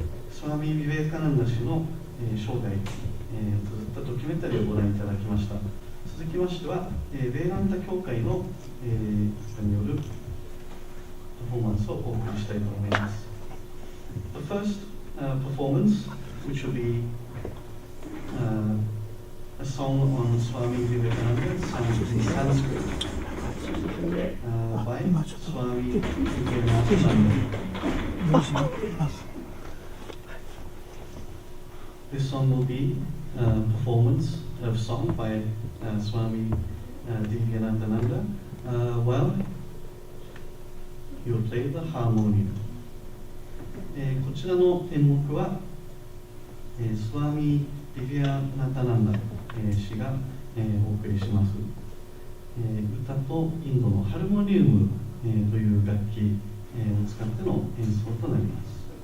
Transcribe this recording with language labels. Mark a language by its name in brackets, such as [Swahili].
[Japanese] Swami Vivekananda 氏の生涯を綴ったドキュメンタリーをご覧いただきました。続きましては、ベーランタ教会の、方によるパフォーマンスをお送りしたいと思います。 [English] The first performance, which will be a song on Swami Vivekananda, sung in Sanskrit by Swami Vivekananda. This song will be a performance of song by Swami Vivekananda while he will play the harmonium. [Japanese] こちらの演目は、スワミ・ディヴィアナタナンダ氏が、お送りします、歌とインドのハルモニウム、という楽器、を使っての演奏となります。